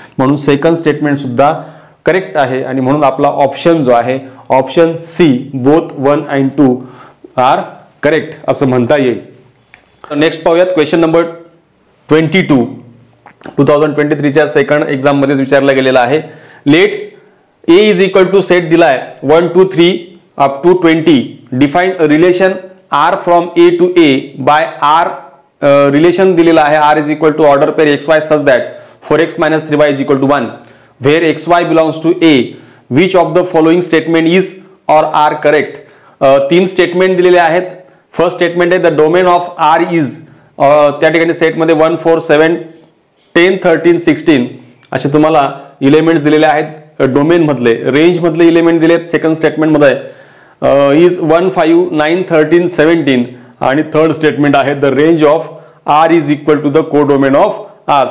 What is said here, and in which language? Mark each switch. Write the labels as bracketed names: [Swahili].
[Marathi] म्हणून second statement सुद्धा correct आहे आणि म्हणून आपला ऑप्शन जो आहे option C [English] both 1 and 2 are correct [Marathi] असं म्हणता येईल. नेक्स्ट पाहूयात क्वेश्चन नंबर 22. 2023च्या सेकंड एक्झाम मध्ये विचारला गेलेला आहे. [English] let A is equal to [Marathi] set दिलाय [English] 1, 2, 3 up to 20. Define relation R from A to A by R. [Marathi] Relation दिलेला आहे [English] R is equal to order pair XY such that 4x - 3y is equal to 1 where XY belongs to A. Which of the following statement is or are correct? [Marathi] 3 statement दिलेले आहेत. First statement आहे [English] the domain of R is, [Marathi] त्या ठिकाणी सेटमध्ये 1, 4, 7, 10, 13, 16 असे तुम्हाला elements दिलेले आहेत डोमेन मधले. रेंज मधले इलेमेंट दिलेत सेकंड स्टेटमेंट मध्ये इज 1, 5, 9, 13, 17 आणि थर्ड स्टेटमेंट आहे [English] the range of R [Marathi] is equal to the को डोमेन ऑफ आर.